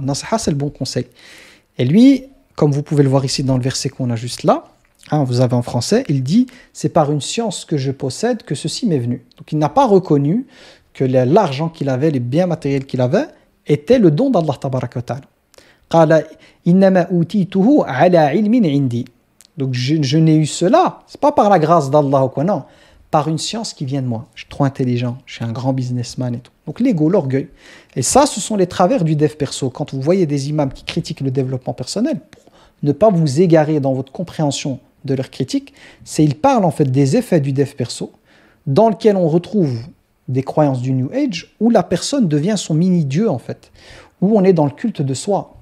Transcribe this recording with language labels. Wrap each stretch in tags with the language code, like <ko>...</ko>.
<fr>Nasiha, c'est le bon conseil. Et lui, comme vous pouvez le voir ici dans le verset qu'on a juste là, vous avez en français, il dit « C'est par une science que je possède que ceci m'est venu ». Donc il n'a pas reconnu que l'argent qu'il avait, les biens matériels qu'il avait, était le don d'Allah tabaraka wa ta'ala.</fr> <ar>قال إنما أوتيته على علم عندي.</ar> <fr>Donc je n'ai eu cela, c'est pas par la grâce d'Allah ou quoi, non, par une science qui vient de moi. Je suis trop intelligent, je suis un grand businessman et tout. Donc l'ego, l'orgueil. Et ça, ce sont les travers du dev perso. Quand vous voyez des imams qui critiquent le développement personnel, pour ne pas vous égarer dans votre compréhension de leur critique, ils parlent en fait des effets du dev perso, dans lequel on retrouve des croyances du New Age, où la personne devient son mini-dieu en fait, où on est dans le culte de soi.</fr>